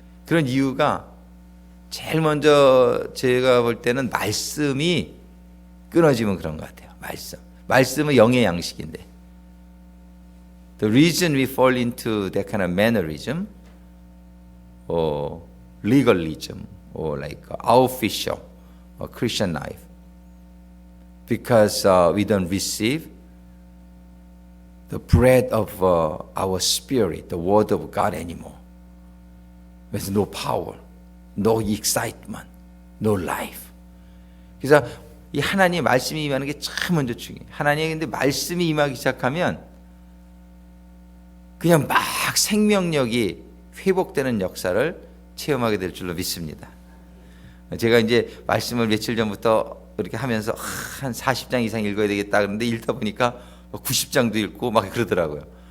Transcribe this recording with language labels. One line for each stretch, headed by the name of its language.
Korean: 그런 이유가 제일 먼저 제가 볼 때는 말씀이 끊어지면 그런 것 같아요. 말씀은 영의 양식인데
English: The reason we fall into that kind of mannerism or legalism or like official or Christian life because we don't receive the bread of our spirit, the word of God anymore. There's no power, no excitement, no life.
Korean: 그래서 이 하나님의 말씀이 임하는 게 참 먼저 중요해요. 하나님의 근데 말씀이 임하기 시작하면 그냥 막 생명력이 회복되는 역사를 체험하게 될 줄로 믿습니다. 제가 이제 말씀을 며칠 전부터 이렇게 하면서 한 40장 이상 읽어야 되겠다 그런데 읽다 보니까 90장도 읽고 막 그러더라고요.